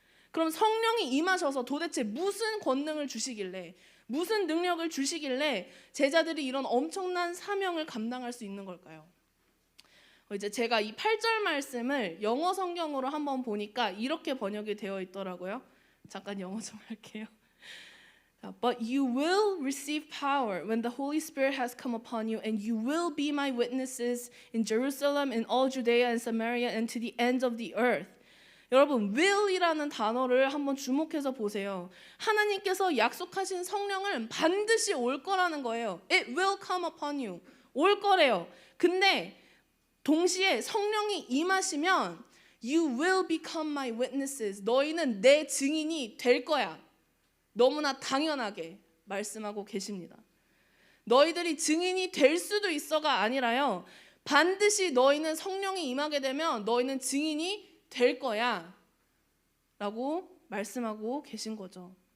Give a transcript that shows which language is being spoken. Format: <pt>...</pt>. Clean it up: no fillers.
<ko>그럼 성령이 임하셔서 도대체 무슨 권능을 주시길래, 무슨 능력을 주시길래 제자들이 이런 엄청난 사명을 감당할 수 있는 걸까요? 이제 제가 이 8절 말씀을 영어 성경으로 한번 보니까 이렇게 번역이 되어 있더라고요. 잠깐 영어 좀 할게요.</ko> <en>But you will receive power when the Holy Spirit has come upon you, and you will be my witnesses in Jerusalem, in all Judea and Samaria, and to the ends of the earth.</en> <ko>여러분, will이라는 단어를 한번 주목해서 보세요. 하나님께서 약속하신 성령은 반드시 올 거라는 거예요.</ko> <en>It will come upon you.</en> <ko>올 거래요. 근데 동시에 성령이 임하시면</ko> <en>You will become my witnesses.</en> <ko>너희는 내 증인이 될 거야. 너무나 당연하게 말씀하고 계십니다. 너희들이 증인이 될 수도 있어가 아니라요, 반드시 너희는 성령이 임하게 되면 너희는 증인이 될 거야 라고 말씀하고 계신 거죠.</ko>